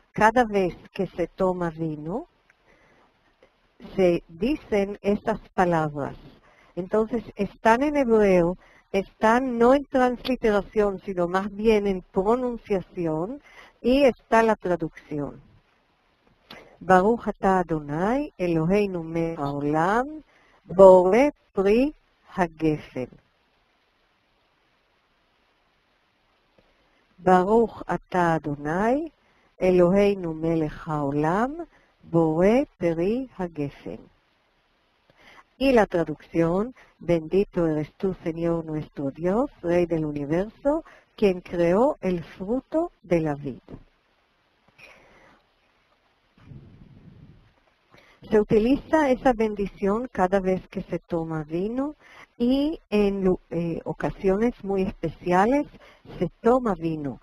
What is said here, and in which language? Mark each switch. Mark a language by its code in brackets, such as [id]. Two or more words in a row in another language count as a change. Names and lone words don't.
[es] Cada vez que se toma vino, se dicen estas palabras. Entonces, están en hebreo, están no en transliteración, sino más bien en pronunciación, y está la traducción. [he] ברוך אתה אדוני אלוהינו מלך העולם בורא פרי הגפן. ברוך אתה אדוני אלוהינו מלך העולם בורא פרי הגפן. [es] Y la traducción, bendito eres tú, Señor nuestro Dios, Rey del universo, quien creó el fruto de la vid. Se utiliza esa bendición cada vez que se toma vino y en ocasiones muy especiales se toma vino.